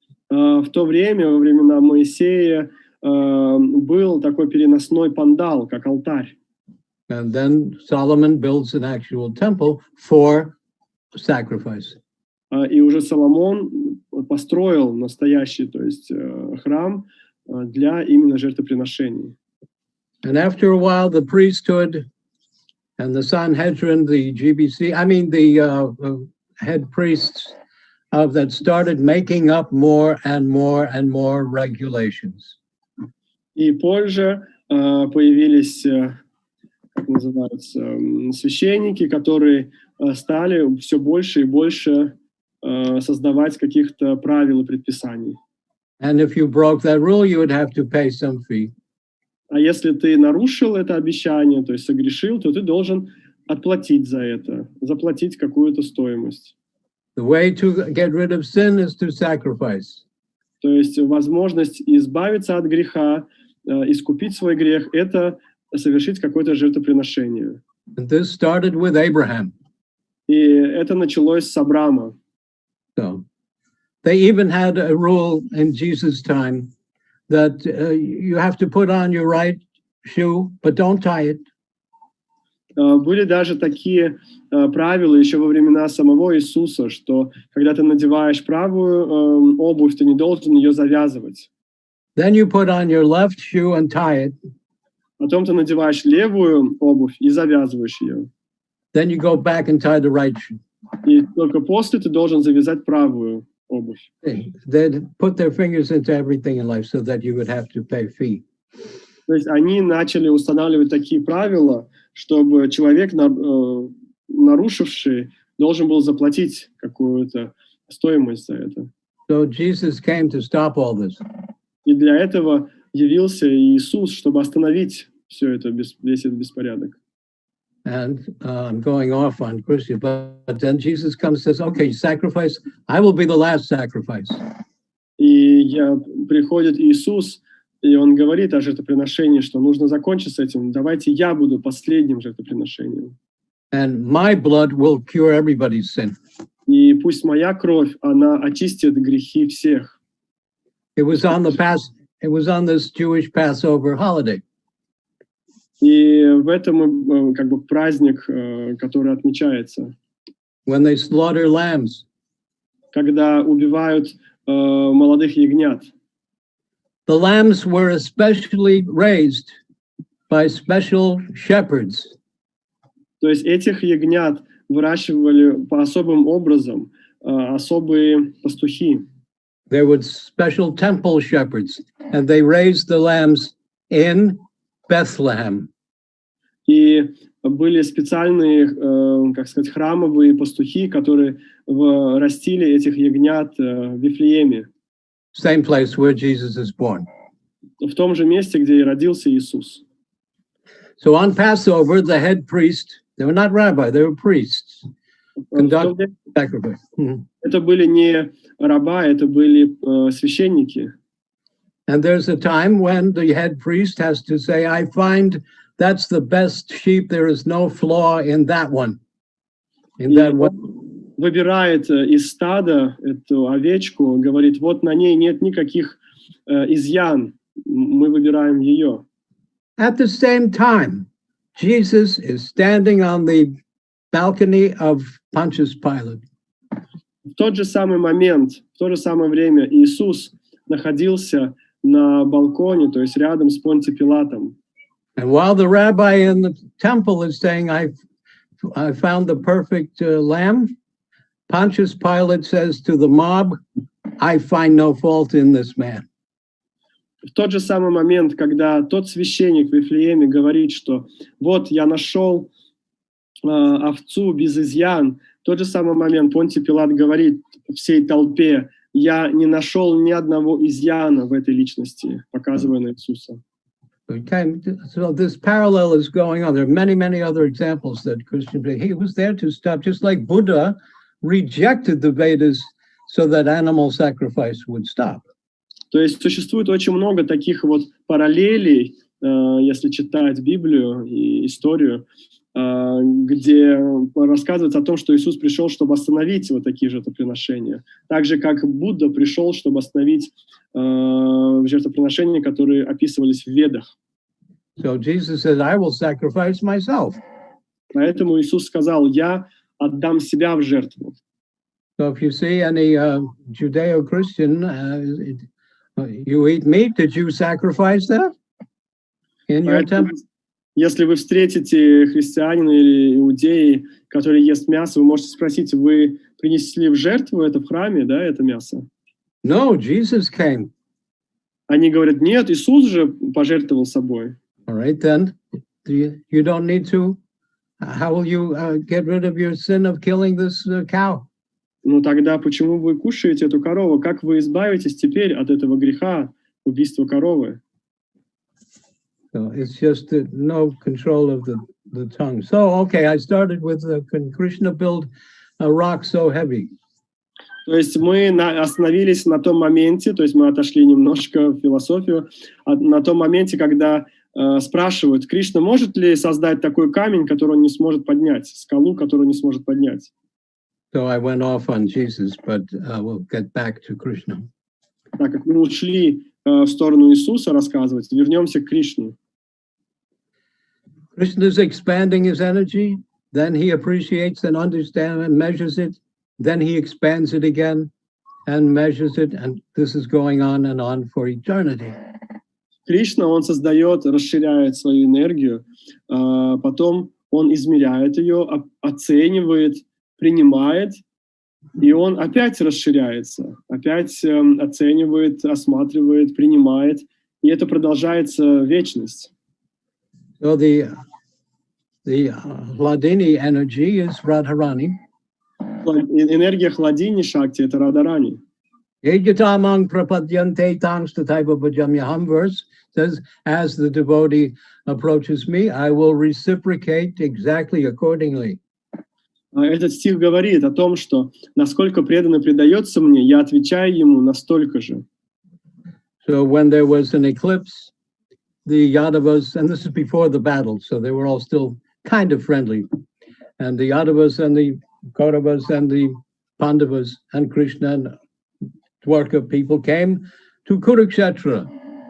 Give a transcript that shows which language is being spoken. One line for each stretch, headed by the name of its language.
Russian: В то время, во времена Моисея, был такой переносной пандал, как алтарь.
English: And then Solomon builds an actual temple for sacrifice.
Russian: И уже Соломон построил настоящий, то есть храм для именно жертвоприношений.
English: And after a while, the priesthood and the Sanhedrin, the GBC, the head priests that started making up more and more and more regulations.
Russian: И позже появились, как называются, священники, которые стали все больше и больше создавать каких-то правил и предписаний.
English: And if you broke that rule, you would have to pay some fee.
Russian: А если ты нарушил это обещание, то есть согрешил, то ты должен отплатить за это, заплатить какую-то стоимость.
English: The way to get rid of sin is to sacrifice.
Russian: То есть возможность избавиться от греха, искупить свой грех, это совершить какое-то жертвоприношение.
English: And this started with Abraham.
Russian: И это началось с Авраама.
English: So they even had a rule in Jesus' time that you have to put on your right shoe, but don't tie it.
Russian: Были даже такие правила еще во времена самого Иисуса, что когда ты надеваешь правую обувь, ты не должен ее завязывать.
English: Then you put on your left shoe and tie it.
Russian: Потом ты надеваешь левую обувь и завязываешь ее.
English: Then you go back and tie the right shoe.
Russian: И только после ты должен завязать правую обувь.
English: They put their fingers into everything in life so that you would have to pay fee.
Russian: То есть они начали устанавливать такие правила, чтобы человек, нарушивший, должен был заплатить какую-то стоимость за это.
English: So Jesus came to stop all this.
Russian: И для этого явился Иисус, чтобы остановить все это, весь этот беспорядок.
English: And I'm going off on Christian, but then Jesus comes and says, okay, sacrifice, I will be the last sacrifice.
Russian: И приходит Иисус, и Он говорит о жертвоприношении, что нужно закончить с этим. Давайте я буду последним жертвоприношением.
English: And my blood will cure everybody's sin.
Russian: И пусть моя кровь, она очистит грехи всех.
English: It was on this Jewish Passover holiday.
Russian: И в этом как бы праздник, который отмечается.
English: When they slaughter lambs.
Russian: Когда убивают молодых ягнят.
English: The lambs were especially raised by special shepherds.
Russian: То есть этих ягнят выращивали по особым образом, особые пастухи.
English: There were special temple shepherds, and they raised the lambs in Bethlehem.
Russian: И были специальные, как сказать, храмовые пастухи, которые растили этих ягнят в Вифлееме.
English: Same place where Jesus is born.
Russian: В том же месте, где и родился Иисус.
English: So on Passover, the head priest, they were not rabbi, they were priests, conducted sacrifice.
Russian: Это были не раба, это были священники.
English: And there's a time when the head priest has to say, I find that's the best sheep, there is no flaw in that one. In that one.
Russian: Выбирает из стада эту овечку, говорит, вот на ней нет никаких изъян, мы выбираем ее.
English: At the same time, Jesus is standing on the balcony of Pontius Pilate.
Russian: В тот же самый момент, в то же самое время Иисус находился на балконе, то есть рядом с Понтием Пилатом.
English: And while the rabbi in the temple is saying, I found the perfect lamb, Pontius Pilate says to the mob, I find no fault in this man.
Russian: В тот же самый момент, когда тот священник в Вифлееме говорит, что вот я нашел овцу без изъян, в тот же самый момент Понтий Пилат говорит всей толпе, я не нашел ни одного изъяна в этой личности, показывая на Иисуса.
English: Okay, so this parallel is going on. There are many, many other examples that Christian, he was there to stop, just like Buddha rejected the Vedas so that animal sacrifice would stop.
Russian: То есть существует очень много таких вот параллелей, если читать Библию и историю, где рассказывается о том, что Иисус пришел, чтобы остановить вот такие жертвоприношения. Так же, как Будда пришел, чтобы остановить жертвоприношения, которые описывались в Ведах.
English: So Jesus says, I will sacrifice myself.
Russian: Поэтому Иисус сказал, я отдам себя в жертву.
English: So if you see any Judeo-Christian, you eat meat, did you sacrifice that in your temple?
Russian: Если вы встретите христианина или иудеи, который ест мясо, вы можете спросить, вы принесли в жертву это в храме, да, это мясо?
English: No, Jesus came.
Russian: Они говорят, нет, Иисус же пожертвовал собой.
English: All right, then you don't need to. How will you get rid of your sin of killing this cow?
Russian: Ну тогда почему вы кушаете эту корову? Как вы избавитесь теперь от этого греха убийства коровы?
English: So it's just no control of the tongue. So, okay, I started with Krishna built a rock so heavy.
Russian: То есть мы остановились на том моменте, то есть мы отошли немножко в философию, на том моменте, когда спрашивают, Кришна может ли создать такой камень, который он не сможет поднять, скалу, которую он не сможет поднять?
English: So I went off on Jesus, but we'll get back to Krishna.
Russian: Так как мы ушли в сторону Иисуса рассказывать, вернемся к Кришне.
English: Krishna is expanding his energy, then he appreciates and understands and measures it, then he expands it again and measures it, and this is going on for eternity.
Russian: Кришна, он создает, расширяет свою энергию, потом он измеряет ее, оценивает, принимает, и он опять расширяется, опять оценивает, осматривает, принимает, и это продолжается вечность.
English: So the Hladini energy is Radharani.
Russian: Энергия Хладини Шакти — это Радарани.
Sanskrit: Ejatamang prapadyante tangs tataiva bhajamyaham
English: verse says, as the devotee approaches me, I will reciprocate exactly accordingly.
Russian: Этот стих говорит о том, что насколько преданный предается мне, я отвечаю ему настолько же.
English: So when there was an eclipse, the Yadavas, and this is before the battle, so they were all still kind of friendly, and the Yadavas and the Kauravas and the Pandavas and Krishna and Dwarka people came to Kurukshetra.